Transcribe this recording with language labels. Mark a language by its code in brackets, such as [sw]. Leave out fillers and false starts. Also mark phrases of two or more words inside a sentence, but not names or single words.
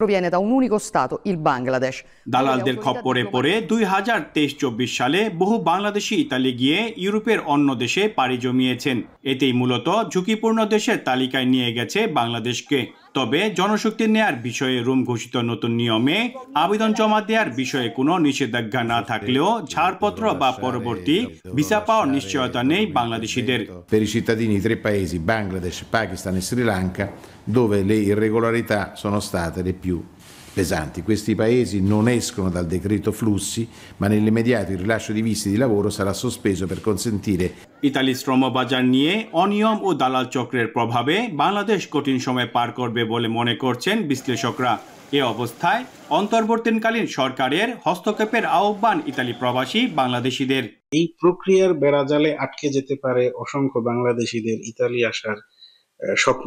[bn] দালালদের খপ্পরে পড়ে 2023-24 সালে বহু বাংলাদেশি ইতালি গিয়ে ইউরোপের অন্য দেশে পাড়ি জমিয়েছেন। এতেই মূলত ঝুঁকিপূর্ণ দেশের তালিকায় নিয়ে গেছে বাংলাদেশকে। তবে জনশক্তি নেয়ার বিষয়ে রোম ঘোষিত নতুন নিয়মে আবেদন জমা দেওয়ার বিষয়ে কোনো নিষেধাজ্ঞা না থাকলেও ছাড়পত্র বা পরবর্তী ভিসা পাওয়ার নিশ্চয়তা নেই বাংলাদেশিদের। [it] Per i cittadini di 3 paesi, Bangladesh, Pakistan e Sri Lanka, dove le irregolarità sono state le più pesanti. Questi paesi non escono dal decreto flussi, ma nell'immediato il rilascio di visti di lavoro sarà sospeso per consentire. [bn] ইতালি শ্রমবাজার নিয়ে অনিয়ম ও দালাল চক্রের প্রভাবে বাংলাদেশ কঠিন সময় পার করবে বলে মনে করছেন বিশ্লেষকরা। এ অবস্থায় অন্তর্বর্তীকালীন সরকারের হস্তক্ষেপের আহ্বান ইতালি প্রবাসী বাংলাদেশিদের। এই প্রক্রিয়ার বেড়াজালে আটকে যেতে পারে অসংখ্য বাংলাদেশিদের ইতালি আসার স্বপ্ন।